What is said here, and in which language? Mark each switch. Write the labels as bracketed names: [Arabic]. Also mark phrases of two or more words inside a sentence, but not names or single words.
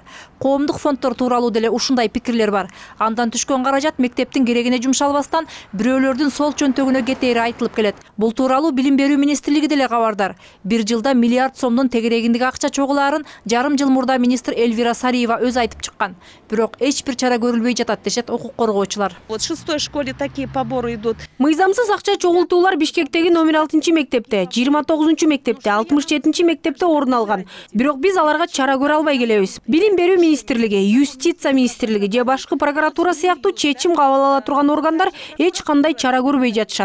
[Kyrgyz] Коомдук фонддор тууралуу деле ушундай пикирлер бар. Андан түшкөн каражат мектептин керегине жумшалбастан бирөөлөрдүн сол чөнтөгүнө кетери айтылып келет. Бул тууралуу Билим берүү министрлиги деле кабардар. Бир жылда миллиард сомдун тегерегиндеги акча чогулаарын жарым жыл мурда министр Эльвира Сариева өз айтып чыккан. Бирок бир чара көрүлбөй жатат дешет укук коргоочулар. [Russian] Вот в 6-й школе такие поборы идут. [Kyrgyz] Мыйзамсыз акча чогултуулар Бишкектеги номер 6-чы мектепте, 29-чу мектепте, 67-чи мектепте орун алган. Бирок биз аларга чара көрө албай келебиз. Билим берүү министрлиги, юстиция министрлиги же башкы прокуратура сыяктуу чечим кабыл ала турган органдар эч кандай чара көрбөй жатышат.